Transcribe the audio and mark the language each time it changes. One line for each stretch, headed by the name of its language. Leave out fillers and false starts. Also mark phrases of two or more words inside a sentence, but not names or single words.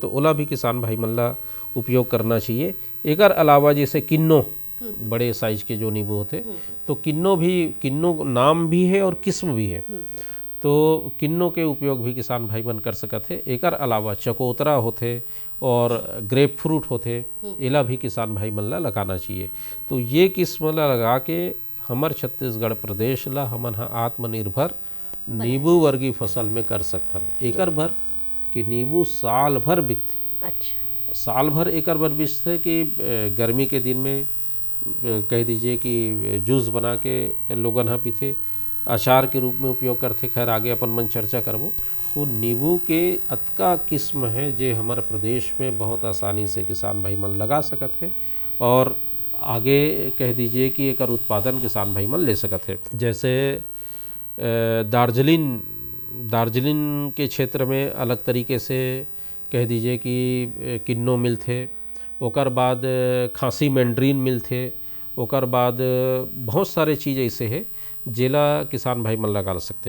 Chhattisgarhi: तो ओला भी किसान भाई मल्ला उपयोग करना चाहिए। एक अलावा जैसे किन्नो, बड़े साइज के जो नींबू होते, तो किन्नो नाम भी है और किस्म भी है। तो किन्नो के उपयोग भी किसान भाई मन कर सकत है। एक अलावा चकोतरा होते और
English: grape fruit
Chhattisgarhi: होते, एला भी किसान भाई मन ला लगाना चाहिए। तो ये किस्म ला लगा के हमार छत्तीसगढ़ प्रदेश ला हमन हा आत्मनिर्भर नींबू वर्गीय फसल में कर सकथन। एकर भर कि नींबू साल भर बिकथे। अच्छा, साल भर एकर भर बिकथे कि गर्मी के दिन में कह दीजिए कि जूस बना के लोगन हा पीथे, अचार के रूप में उपयोग करते। खैर आगे अपन मन चर्चा करबो। तो नींबू के अतका किस्म है जे हमारे प्रदेश में बहुत आसानी से किसान भाई मन लगा सकत है और आगे कह दीजिए कि एक उत्पादन किसान भाई मन ले सकत है। जैसे दार्जिलिंग के क्षेत्र में अलग तरीके से कह दीजिए कि किन्नो मिलते, ओकर बाद खांसी मैंड्रीन मिलते, ओकर बाद बहुत सारे चीज़ ऐसे है जेला किसान भाई मन लगा सकते।